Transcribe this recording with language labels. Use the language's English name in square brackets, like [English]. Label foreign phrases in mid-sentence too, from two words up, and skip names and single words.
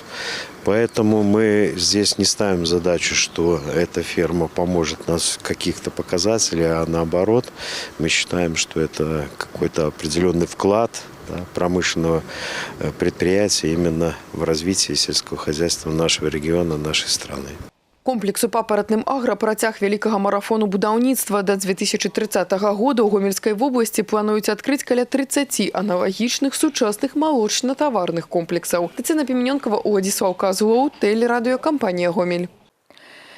[Russian] Поэтому мы здесь не ставим задачу, что эта ферма поможет нас в каких-то показателях, а наоборот, мы считаем, что это какой-то определенный вклад промышленного предприятия именно в развитии сельского хозяйства нашего региона, нашей страны. [Belarusian] Комплекс у «Папаратным агра» працяг вялікага марафону будаўніцтва. Да 2030 года ў Гомельскай вобласці плануюць адкрыць каля 30 аналагічных сучасных малочна-таварных комплексаў. Тацяна Пеменёнкава, Уладзіслаў Казлоў, тэлерадыёкампанія «Гомель».